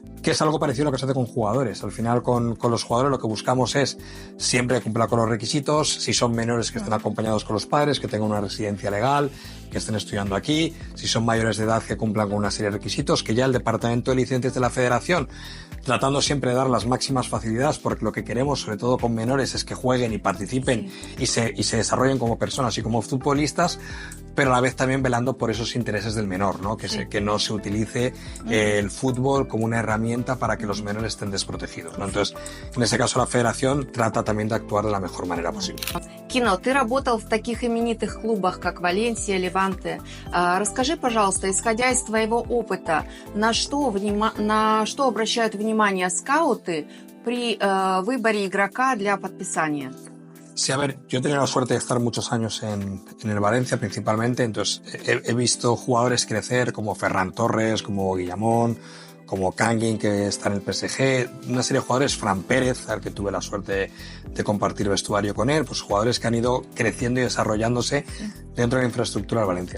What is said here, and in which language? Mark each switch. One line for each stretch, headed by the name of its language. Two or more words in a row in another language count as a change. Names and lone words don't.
Spanish: que es algo parecido a lo que se hace con jugadores. Al final, con los jugadores lo que buscamos es siempre cumplir con los requisitos, si son menores que estén acompañados con los padres, que tengan una residencia legal, que estén estudiando aquí, si son mayores de edad que cumplan con una serie de requisitos, que ya el Departamento de Licencias de la Federación, tratando siempre de dar las máximas facilidades, porque lo que queremos, sobre todo con menores, es que jueguen y participen y se desarrollen como personas y como futbolistas, pero a la vez también velando por esos intereses del menor, ¿no? Que no se utilice el fútbol como una herramienta para que los menores estén desprotegidos, ¿no? Entonces, en ese caso, la Federación trata también de actuar de la mejor manera posible.
Russian: Кино, ты работал в таких именитых клубах, как Валенсия, Леванте. Расскажи, пожалуйста, исходя из твоего опыта, на что обращают внимание скауты при выборе игрока для подписания?
Spanish: Sí, a ver, yo he tenido la suerte de estar muchos años en el Valencia principalmente, entonces he visto jugadores crecer como Ferran Torres, como Guillamón, como Kangin, que está en el PSG, una serie de jugadores, Fran Pérez, al que tuve la suerte de compartir vestuario con él, pues jugadores que han ido creciendo y desarrollándose dentro de la infraestructura del Valencia.